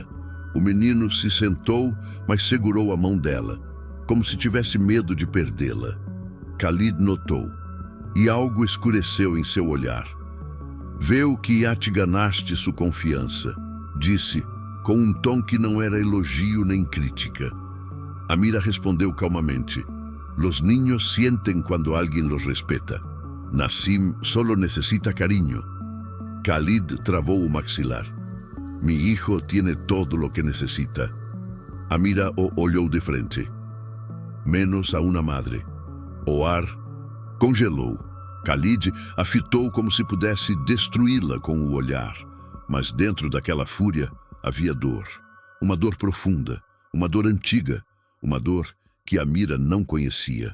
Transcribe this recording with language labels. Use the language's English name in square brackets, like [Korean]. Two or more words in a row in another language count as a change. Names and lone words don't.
[Portuguese] O menino se sentou, mas segurou a mão dela, como se tivesse medo de perdê-la. Khalid notou, e algo escureceu em seu olhar. Veu que já [Spanish] te ganaste [Portuguese] sua confiança, disse, com um tom que não era elogio nem crítica. Amira respondeu calmamente. [Spanish] Los niños sienten cuando alguien los respeta. Nassim solo necesita cariño. [Portuguese] Khalid travou o maxilar. [Spanish] Mi hijo tiene todo lo que necesita. [Portuguese] Amira o olhou de frente. Menos a uma madre. O ar congelou. Khalid a fitou como se pudesse destruí-la com o olhar. Mas dentro daquela fúria havia dor. Uma dor profunda, uma dor antiga, uma dor que Amira não conhecia.